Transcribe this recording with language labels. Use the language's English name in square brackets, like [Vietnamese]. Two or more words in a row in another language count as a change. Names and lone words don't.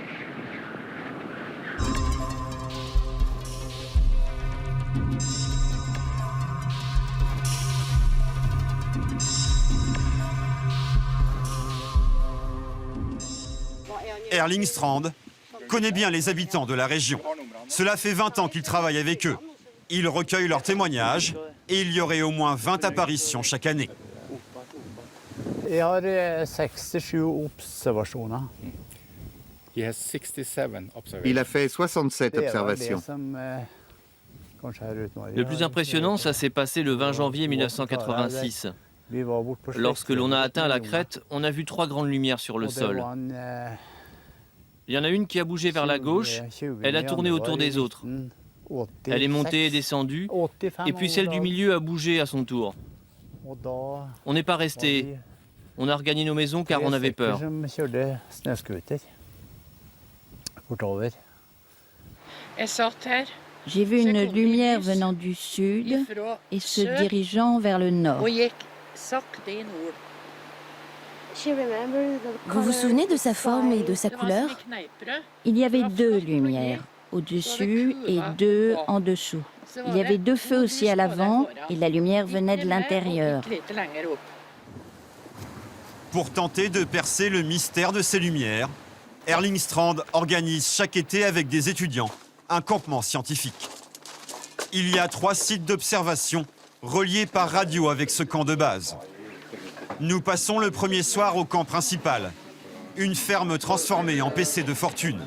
[French] Erling Strand connaît bien les habitants de la région. Cela fait 20 ans qu'il travaille avec eux. Il recueille leurs témoignages et il y aurait au moins 20 apparitions chaque année. [Norwegian] Jeg har 67 observasjoner. [French] Il a fait 67 [Norwegian] Det var det [French] observations. [Norwegian] som kanskje er utfordringen. [French] Le plus impressionnant, ça s'est passé le 20 janvier 1986. [Norwegian] Vi var bort på [French] Lorsque l'on a atteint la crête, on a vu 3 grandes lumières sur le [Norwegian] Og det [French] sol. [Norwegian] var en, [French] Il y en a une qui a bougé vers la gauche, 20 elle a tourné autour des autres. Elle est montée et descendue, et puis celle du milieu a bougé à son tour. [Norwegian] Og da [French] On n'est pas resté. On a regagné nos maisons car on avait peur. [Norwegian] som kjørte snøscooter bortover. Jeg satt her [French] J'ai vu une lumière venant du sud [Norwegian] ifra [French] et se [Norwegian] sør [French] dirigeant vers le nord. [Norwegian] og gikk sakte i nord. [French] Vous vous souvenez de sa forme et de sa [Norwegian] Det var [French] couleur? [Norwegian] som i kneippbrød. [French] Il y avait 2 lumières, au-dessus et 2 en dessous. Il y avait 2 feux aussi à l'avant et la lumière venait de l'intérieur. [Norwegian] Litt lenger opp. [French] Pour tenter de percer le mystère de ces lumières, Erling Strand organise chaque été avec des étudiants un campement scientifique. Il y a 3 sites d'observation reliés par radio avec ce camp de base. Nous passons le premier soir au camp principal, une ferme transformée en PC de fortune.